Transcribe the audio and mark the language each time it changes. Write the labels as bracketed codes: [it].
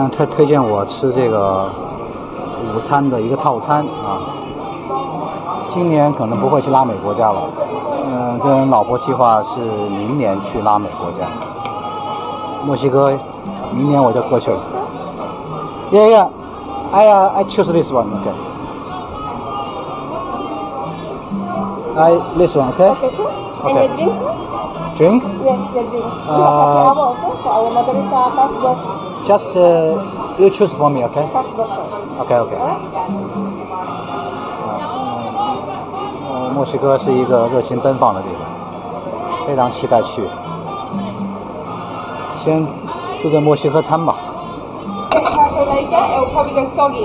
[zh] 推荐我吃这个午餐的一个套餐啊。今年可能不会去拉美国家了，跟老婆计划是明年去拉美国家。墨西哥，明年我就过去了。 [en] Yeah, I choose this one, okay. This one, okay? Okay, sure. Okay. And the drinks? Drink? Yes, the drinks. We have happy hour also for our margarita cashback. Just you choose for me, okay? Cashback first. Okay, okay. Alright? [zh] 墨西哥是一个热情奔放的地方，非常期待去。先吃个墨西哥餐吧。 [en] Margarita, it will probably go soggy.